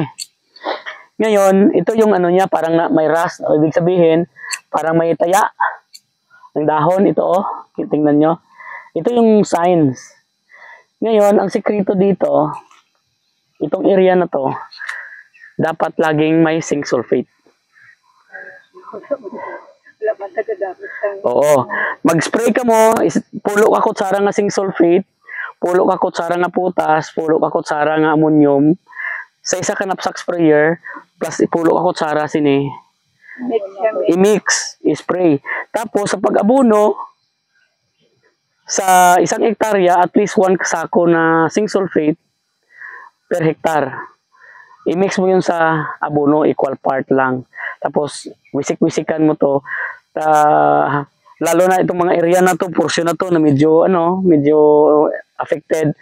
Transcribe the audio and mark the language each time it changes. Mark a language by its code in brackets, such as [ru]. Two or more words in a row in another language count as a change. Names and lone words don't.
[tl] Ngayon, ito yung ano niya, parang may rust, ibig sabihin, parang may taya. Ang dahon, ito tingnan nyo. Ito yung signs. Ngayon, ang sekreto dito, itong area na to, dapat laging may [en] zinc sulfate. [tl] Oo. [hil] Mag-spray ka mo, pulo ka kutsara nga [en] zinc sulfate, [hil] pulo ka kutsara nga putas, pulo ka kutsara nga ammonium, sa isa ka [en] knapsack sprayer, [hil] plus pulo ka kutsara sini. [tl] I-mix, i-spray. Tapos sa pag-abono, sa isang hektarya, [en] at least [tl] 1 sako na [en] zinc sulfate [tl] per hektar. I-mix mo yun sa abono, [en] equal part [tl] lang. Tapos, wisik-wisikan mo to. Lalo na itong mga area na to, portion na to, na medyo affected.